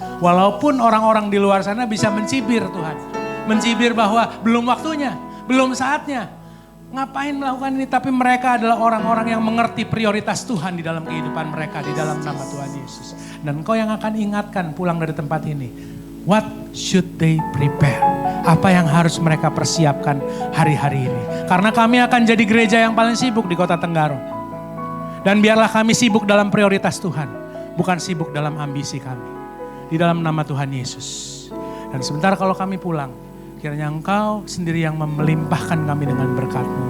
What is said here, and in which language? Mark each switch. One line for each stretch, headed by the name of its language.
Indonesian: Walaupun orang-orang di luar sana bisa mencibir Tuhan. Mencibir bahwa belum waktunya, belum saatnya. Ngapain melakukan ini? Tapi mereka adalah orang-orang yang mengerti prioritas Tuhan di dalam kehidupan mereka. Di dalam nama Tuhan Yesus. Dan Engkau yang akan ingatkan pulang dari tempat ini.
English: What should they prepare?
Indonesian: Apa yang harus mereka persiapkan hari-hari ini? Karena kami akan jadi gereja yang paling sibuk di Kota Tenggarong. Dan biarlah kami sibuk dalam prioritas Tuhan. Bukan sibuk dalam ambisi kami. Di dalam nama Tuhan Yesus. Dan sebentar kalau kami pulang, kiranya Engkau sendiri yang melimpahkan kami dengan berkat-Mu.